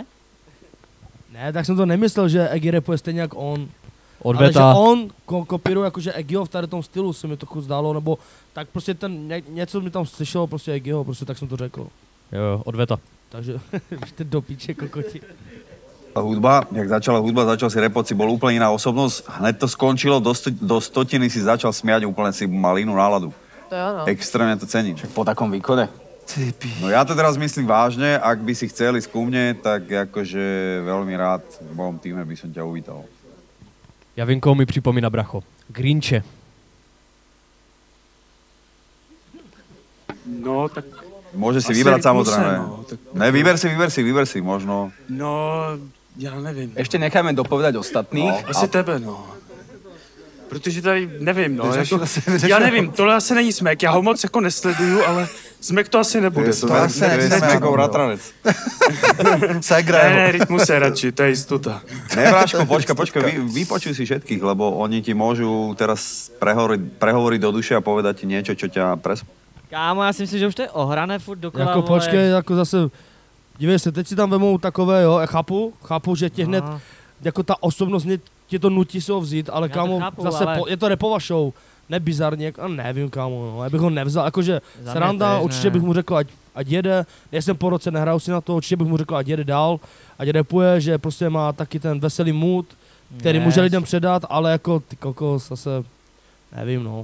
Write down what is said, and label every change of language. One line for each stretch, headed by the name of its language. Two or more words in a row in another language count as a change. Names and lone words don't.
Czech: Ne, tak jsem to nemyslel, že Eggy rapuje stejně jak on. Odveta. Ale že on kopíruje jakože Eggyho v tady tom stylu se mi trochu zdálo, nebo tak prostě něco mi tam slyšelo prostě Eggyho, prostě tak jsem to řekl. Jo, odveta. Takže, ty do píče kokoti. Hudba, jak začala hudba, začal si repot,
Slovak: si bol úplne iná osobnosť, hned to skončilo, do stotiny si začal smiať, úplne si mal inú náladu.
Czech: To jo, no.
Slovak: Extrémne to cením. Však po takom výkone. No ja to teraz myslím vážne, ak by si chceli ísť ku mne, tak akože veľmi rád v mojom týme by som ťa uvítal.
Czech: Javinko mi připomíná, bracho. Grinche. No, tak...
Slovak: Môže si vybrať samozrejme. Ne, vyber si, možno. No,
Czech: já nevím.
Slovak: Ještě necháme dopovedať ostatných.
Czech: No, asi tebe, no. Protože tady nevím, no. Jako, já nevím, tohle asi není smek, já ho moc jako nesleduju, ale smek to asi nebude. To asi nechceme jako bratranec. Ne, rytmus je radši, to je jistota. Ne,
Slovak: Bráško, počkaj, vypočuj si všetkých, lebo oni ti môžu teraz prehovoriť do duše a povedať ti niečo, čo ťa
Czech: Kámo, já si myslím, že už to je ohrané furt dokola, Jako vole. počkej, jako zase, dívej se, teď si tam vemou takové, jo, chápu, že tě hned, jako ta osobnost mě tě to nutí si ho vzít, ale kámo, chápu, zase ale... je to repová show, ne bizarně, a nevím, kámo, no, já bych ho nevzal, jakože sranda, určitě bych mu řekl, ať jede, nejsem po roce, nehraju si na to, určitě bych mu řekl, ať jede dál, ať repuje, že prostě má taky ten veselý mood, který může lidem předat, ale jako ty kokos, zase, nevím, no.